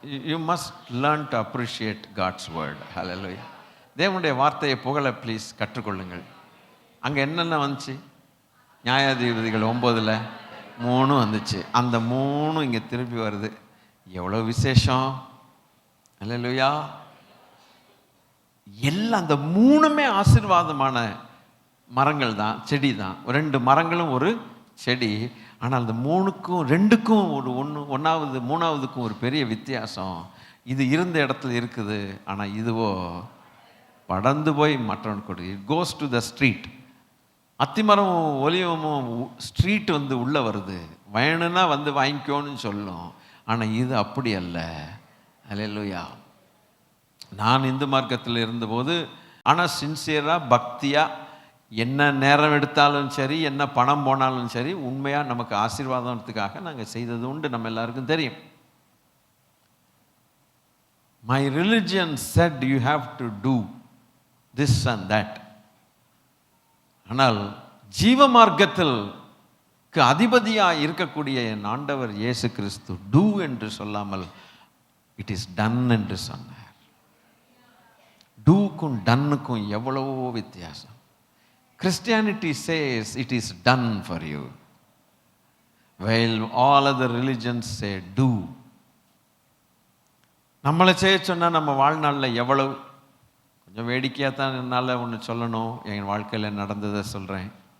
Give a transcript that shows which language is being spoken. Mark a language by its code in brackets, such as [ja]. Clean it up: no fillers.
[en] You must learn to appreciate God's word. Hallelujah. [ta] தேவனுடைய வார்த்தையை புகழ ப்ளீஸ் கற்றுக்கொள்ளுங்கள். அங்கே என்னென்ன வந்துச்சு? நியாயாதிபதிகள் 9ல் 3 வந்துச்சு. அந்த 3 இங்கே திருப்பி வருது. எவ்வளோ விசேஷம். அல்லேலூயா. எல்லாம் அந்த 3மே ஆசீர்வாதமான மரங்கள் தான், செடி தான். 2 மரங்களும் ஒரு செடி. ஆனால் அந்த 3க்கும் 2க்கும் ஒரு 1வது 3வதுக்கும் ஒரு பெரிய வித்தியாசம். இது இருந்த இடத்துல இருக்குது, ஆனால் இதுவோ படர்ந்து போய் மற்றவன் கொடு. [en] It goes to the street. [ta] அத்திமரம் ஒலிவமும் ஸ்ட்ரீட் உள்ளே வருது, வேணும்னா வாங்கிக்கோன்னு சொல்லும். ஆனால் இது அப்படி அல்ல. அல்லேலூயா. நான் இந்து மார்க்கத்தில் இருந்தபோது, ஆனால் சின்சியராக பக்தியாக என்ன நேரம் எடுத்தாலும் சரி, என்ன பணம் போனாலும் சரி, உண்மையாக நமக்கு ஆசீர்வாதத்துக்காக நாங்கள் செய்தது உண்டு, நம்ம எல்லாருக்கும் தெரியும். [en] My religion said you have to do this and that. [ta] ஆனால் ஜீவ மார்க்கத்தில் அதிபதியாக இருக்கக்கூடிய என் ஆண்டவர் இயேசு கிறிஸ்து டூ என்று சொல்லாமல் [en] it is done [ta] என்று சொன்னார். டூக்கும் டன்னுக்கும் எவ்வளவோ வித்தியாசம். [en] Christianity says it is done for you, while all other religions say do. [ta] நம்மளை செய்ய சொன்னால் நம்ம வாழ்நாளில் எவ்வளவு, கொஞ்சம் வேடிக்கையாக தான் என்னால் ஒன்று சொல்லணும், என் வாழ்க்கையில் நடந்ததை சொல்கிறேன்.